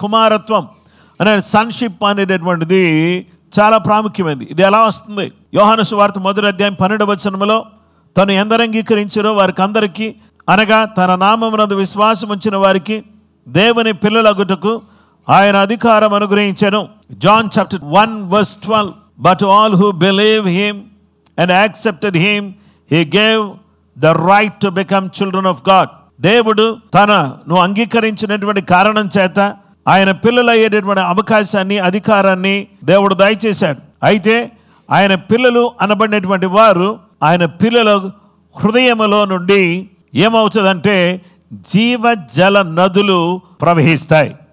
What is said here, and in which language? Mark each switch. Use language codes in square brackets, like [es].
[te] కుమారత్వం అనే సన్షిప్ అనేటటువంటిది చాలా ప్రాముఖ్యమైనది. ఇది ఎలా వస్తుంది? యోహాను సువార్త 1:12 తను ఎందరు అంగీకరించారో వారికి అందరికీ, అనగా తన నామమునందు విశ్వాసం ఉంచిన వారికి దేవుని పిల్లలగుటకు ఆయన అధికారం అనుగ్రహించెను. [en] John chapter 1:12 But all who believe him and accepted him he gave the right to become children of God. [te] దేవుడు నువ్వు అంగీకరించినటువంటి కారణం చేత ఆయన పిల్లలు అయ్యేటటువంటి అవకాశాన్ని, అధికారాన్ని దేవుడు దయచేశాడు. అయితే ఆయన పిల్లలు అనబడినటువంటి వారు ఆయన పిల్లల హృదయములో నుండి ఏమవుతుందంటే జీవజల నదులు ప్రవహిస్తాయి.